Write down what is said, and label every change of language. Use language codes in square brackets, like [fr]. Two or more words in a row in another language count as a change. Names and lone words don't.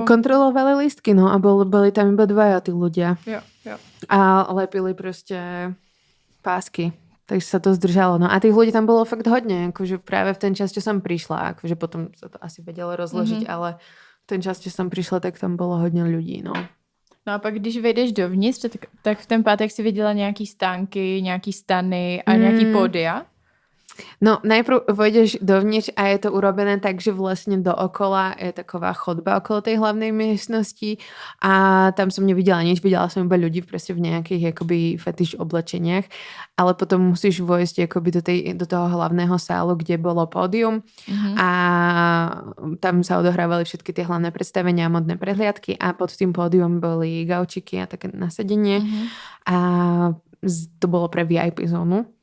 [sk] Kontrolovali lístky, no a boli tam iba dvaja tí ľudia. Jo. A lepili proste pásky. Takže sa to zdržalo. No a tých ľudí tam bolo fakt hodne. Akože práve v ten čas, čo som prišla, akože potom sa to asi vedelo rozložiť, ale v ten čas, čo som prišla, tak tam bolo hodne ľudí, no. [cs] No a pak, když vejdeš dovnitř, tak v ten pátek si viděla nějaký stánky, nějaký stany a nějaký pódia? [sk] No, najprv vojdeš dovnitř a je to urobené tak, že vlastne dookola je taková chodba okolo tej hlavnej miestnosti a tam som nevidela nič, videla som iba ľudí proste v nejakých akoby fetiš oblečeniach, ale potom musíš vojsť akoby do toho hlavného sálu, kde bolo pódium a tam sa odohrávali všetky tie hlavné predstavenia a modné prehliadky a pod tým pódium boli gaučiky a také nasadenie a to bolo pre VIP zónu.